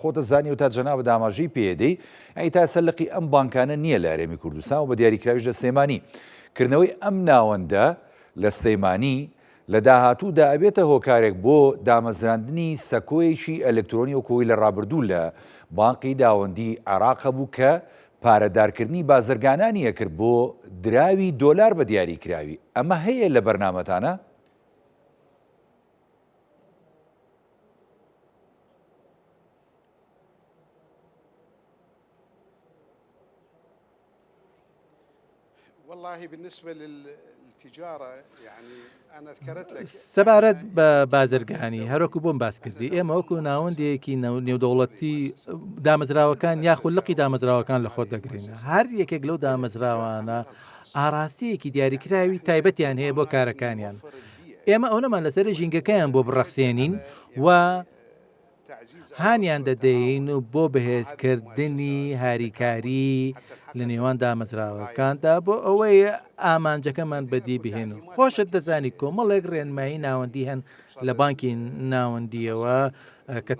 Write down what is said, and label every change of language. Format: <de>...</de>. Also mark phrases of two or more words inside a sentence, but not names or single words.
<ckb>خۆتە زانی و تا جەناب داماژی پێدەی ئەی تا سەرلقی ئەم بانکانە نییە لە هەرێمی کوردستان و بە دیاریکراویش لە سلێمانی کردنەوەی ئەم ناوەندە لە سلێمانی لە داهاتوودا ئەبێتە هۆکارێک بۆ دامەزراندنی سەکۆیەکی ئەلکترۆنی و کۆی لە ڕابردوو لە بانقی داوەندی عێراق بوو کە پارەدارکردنی بازرگانانیە کرد بۆ دراوی دۆلار بە دیاریکراوی ئەمە هەیە لە بەرنامەتانە؟</ckb> <ar>والله بالنسبة للتجارة يعني أنا ذكرت لك</ar> <ckb>سەبارەت بە بازرگانی هەروەکو بۆم باس کردی ئێمە وەکو ناوەندێکی نێودەوڵەتی دامەزراوەکان یاخود لقی دامەزراوەکان لە خۆت دەگرێنە هەر یەکێک لەو دامەزراوانە ئاراستەیەکی دیاریکراوی تایبەتیان هەیە بۆ کارەکانیان ئێمە ئەو نەمان لەسەر ژینگەکەیان بۆ بڕەخسێنین و هانیان دەدەین و بۆ بەهێزکردنی هاریکاری لە نێوان دامەزراوەکاندا بۆ ئەوەی ئامانجەکەمان بەدی بهێن خۆشت دەزانی کۆمەڵێک ڕێنمایی ناوەندی هەن لە بانکی ناوەندیەوە کە</ckb>